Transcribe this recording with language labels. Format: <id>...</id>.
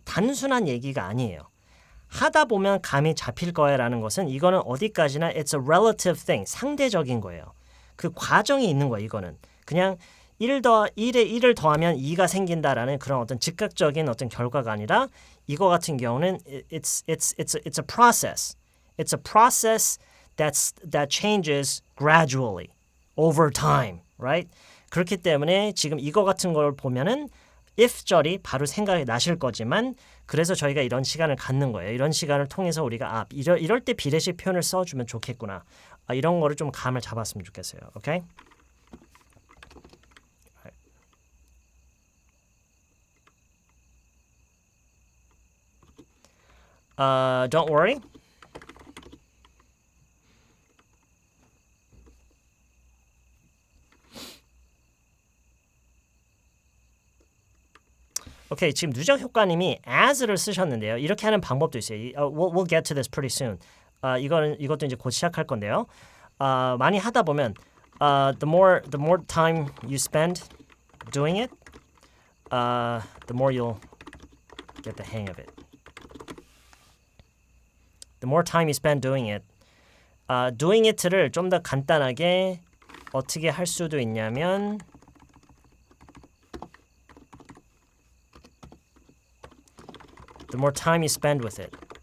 <ko>단순한 얘기가 아니에요. 하다 보면 감이 잡힐 거야라는 것은 이거는 어디까지나</ko> <en>it's a relative thing.</en> <ko>상대적인 거예요. 그 과정이 있는 거예요, 이거는. 그냥 1에 1을 더하면 2가 생긴다라는 그런 어떤 즉각적인 어떤 결과가 아니라 이거 같은 경우는</ko> <en>it's a process. It's a process that changes gradually over time, right?</en> <ko>그렇기 때문에 지금 이거 같은 걸 보면은 if절이 바로 생각이 나실 거지만 그래서 저희가 이런 시간을 갖는 거예요. 이런 시간을 통해서 우리가 이럴 때 비례식 표현을 써주면 좋겠구나. 이런 거를 좀 감을 잡았으면 좋겠어요.</ko> <en>오케이? Don't worry.</en> <ko>오케이, 지금 누적 효과님이 as를 쓰셨는데요. 이렇게 하는 방법도 있어요.</ko> <en>We'll get to this pretty soon.</en> <ko>이것도 이제 곧 시작할 건데요. 많이 하다 보면</ko> <en>the more time you spend doing it, the more you'll get the hang of it. The more time you spend doing it. Doing it를</en> <ko>좀 더 간단하게 어떻게 할 수도 있냐면</ko> <en>The more time you spend with it.</en>